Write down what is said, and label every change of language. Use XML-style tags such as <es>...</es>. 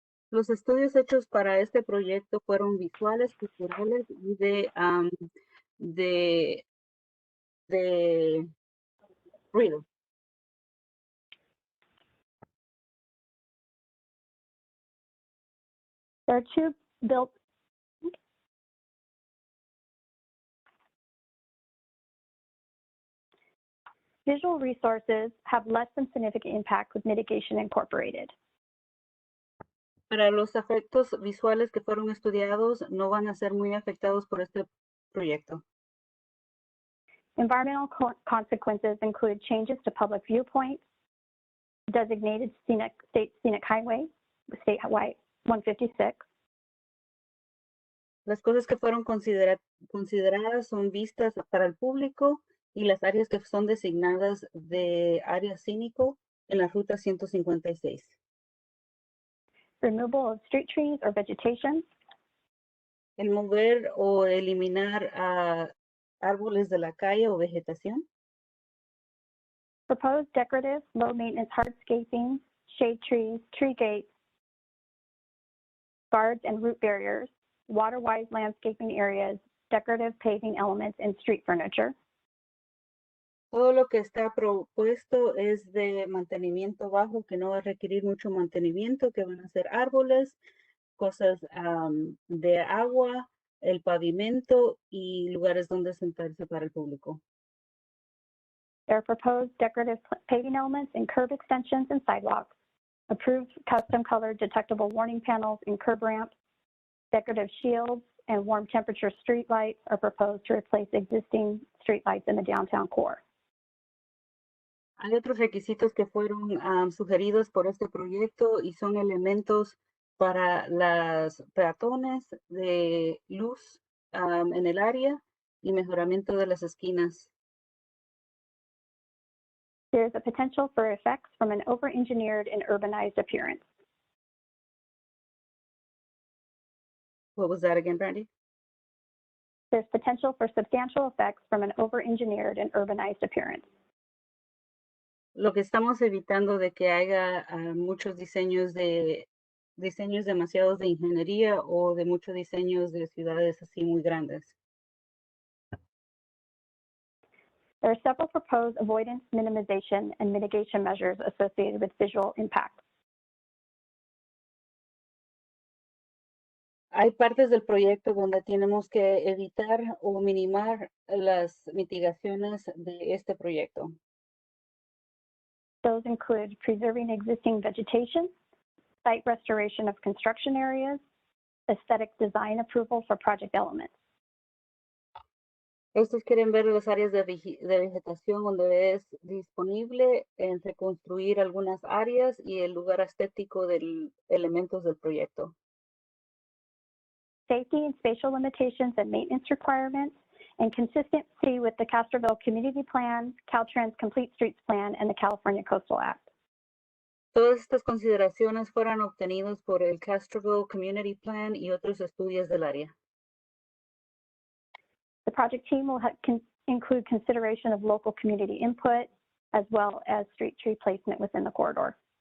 <es>Los estudios hechos para este proyecto fueron visuales, culturales y de ruido.</es> <en>There are two built visual resources have less than significant impact with mitigation incorporated.</en> <es>Para los efectos visuales que fueron estudiados, no van a ser muy afectados por este proyecto.</es> <en>Environmental consequences include changes to public viewpoints, designated state scenic highway, State Highway 156.</en> <es>Las cosas que fueron consideradas son vistas para el público y las áreas que son designadas de área cínico en la ruta 156.</es> <en>Removal of street trees or vegetation.</en> <es>El mover o eliminar árboles de la calle o vegetación.</es> <en>Proposed decorative, low maintenance hardscaping, shade trees, tree gates, guards and root barriers, water-wise landscaping areas, decorative paving elements, and street furniture.</en> <es>Todo lo que está propuesto es de mantenimiento bajo, que no va a requerir mucho mantenimiento, que van a ser árboles, cosas de agua, el pavimento y lugares donde sentarse para el público.</es> <en>There are proposed decorative paving elements and curb extensions and sidewalks, approved custom colored detectable warning panels and curb ramps, decorative shields, and warm temperature street lights are proposed to replace existing street lights in the downtown core.</en> <es>Hay otros requisitos que fueron sugeridos por este proyecto y son elementos para las peatones de luz en el área y mejoramiento de las esquinas.</es> <en>There is a potential for effects from an over-engineered and urbanized appearance. What was that again, Brandy? There's potential for substantial effects from an over-engineered and urbanized appearance.</en> <es>Lo que estamos evitando de que haya muchos diseños demasiados de ingeniería o de muchos diseños de ciudades así muy grandes.</es> <en>There are several proposed avoidance, minimization, and mitigation measures associated with visual impacts.</en> <es>Hay partes del proyecto donde tenemos que evitar o minimar las mitigaciones de este proyecto.</es> <en>Those include preserving existing vegetation, site restoration of construction areas, aesthetic design approval for project elements.</en> <es>Estos quieren ver las áreas de vegetación donde es disponible entre construir algunas áreas y el lugar estético de elementos del proyecto.</es> <en>Safety and spatial limitations and maintenance requirements, and consistency with the Castroville Community Plan, Caltrans Complete Streets Plan, and the California Coastal Act.</en> <es>Todas estas consideraciones fueron obtenidos por el Castroville Community Plan y otros estudios del área.</es> <en>The project team will include consideration of local community input, as well as street tree placement within the corridor.</en>